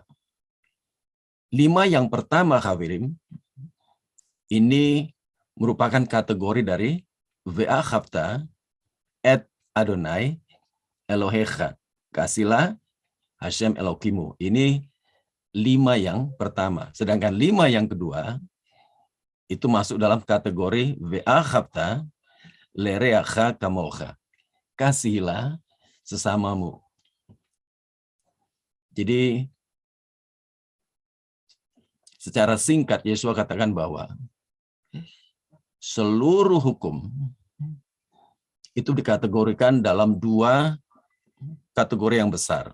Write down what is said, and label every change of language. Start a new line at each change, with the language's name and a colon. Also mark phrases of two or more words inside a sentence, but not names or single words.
Indonesian: 5 yang pertama, Kak Ferim, ini merupakan kategori dari
Hebrew: ואהבת את אדוני אלוהיך.
Indonesian: Kasihlah Hashem Elokimu. Ini 5 yang pertama. Sedangkan 5 yang kedua, itu masuk dalam kategori
Hebrew: ואהבת לרעך כמוך.
Indonesian: Kasihlah sesamamu. Jadi, secara singkat, Yeshua katakan bahwa seluruh hukum itu dikategorikan dalam 2 kategori yang besar.